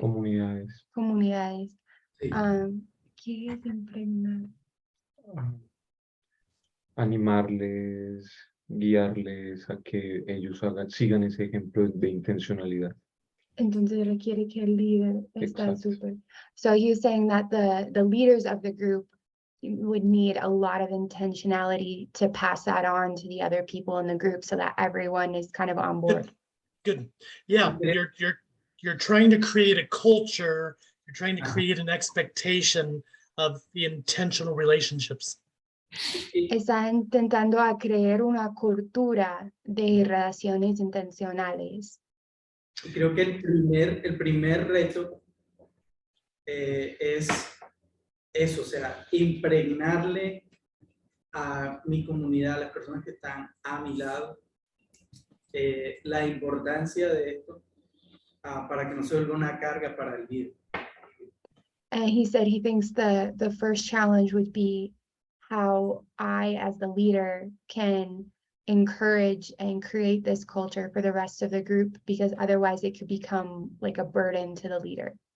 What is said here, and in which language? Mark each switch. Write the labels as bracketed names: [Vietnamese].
[Spanish] Comunidades. Sí. ¿Qué es impregnar? Animarles, guiarles a que ellos sigan ese ejemplo de intencionalidad. Entonces requiere que el líder está Exacto. súper. [English] So you're saying that the leaders of the group would need a lot of intentionality to pass that on to the other people in the group so that everyone is kind of on board. Good. Yeah, you're trying to create a culture, you're trying to create an expectation of the intentional relationships. [Spanish] Está intentando a crear una cultura de relaciones intencionales. Y creo que el primer reto es eso, o sea, impregnarle a mi comunidad, a las personas que están a mi lado, la importancia de esto para que no se vuelva una carga para el líder. [English] And he said he thinks the first challenge would be how I, as the leader, can encourage and create this culture for the rest of the group, because otherwise it could become like a burden to the leader.